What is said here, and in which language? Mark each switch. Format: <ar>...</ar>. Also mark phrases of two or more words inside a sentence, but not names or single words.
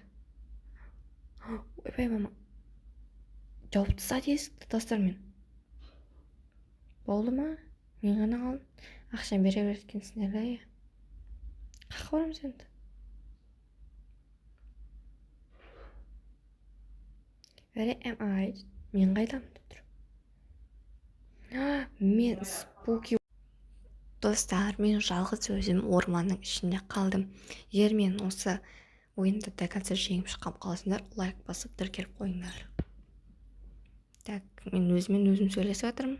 <kk>Ойбай, мама. Жауып тастады есікті тастармен. Болды ма? Мен ғана қалдым. Ақшаны бере береткенсіңдер да, Қаяққа барамыз енді?</kk> <en>Where am I?</en> <kk>Мен қайдамын деп тұр. Мен спуки. Достар, мен жалғыз өзім орманның ішінде қалдым. Егер мен осы ойында</kk> <ru>до конца</ru> <kk>жеңіп шыққан қаласыңдар, лайк басып тіркеліп қойыңдар. Так, мен өзім сөйлесіп жатырмын.</kk>